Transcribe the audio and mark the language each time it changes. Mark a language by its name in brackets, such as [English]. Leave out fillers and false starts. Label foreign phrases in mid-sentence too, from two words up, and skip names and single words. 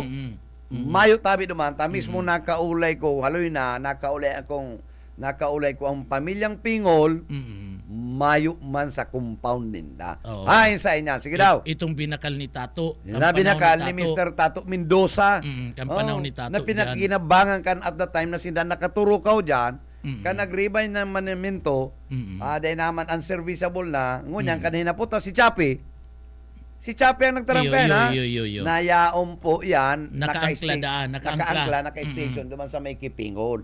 [Bikol] Mayo tabi duman, mismo nakaulay ko, haloy na, nakaulay ko ang pamilyang Pingol, mayo man sa compound ninda. Oo. Ayon sa inya. Sige daw. Itong binakal ni Tato. Na binakal ni Mr. Tato Mendoza. Kang panahon ni Tato na pinakinabangan kan [English] at the time [Bikol] na sila nakaturukaw dyan, kan nagribay ng manimento, dahil naman unserviceable na, ngunyan kanina po si Chapi. Si Chapi ang nagtarangkayan, ha? Nayaon po yan. Nakaangkla. Naka-station duman sa may Kipingol.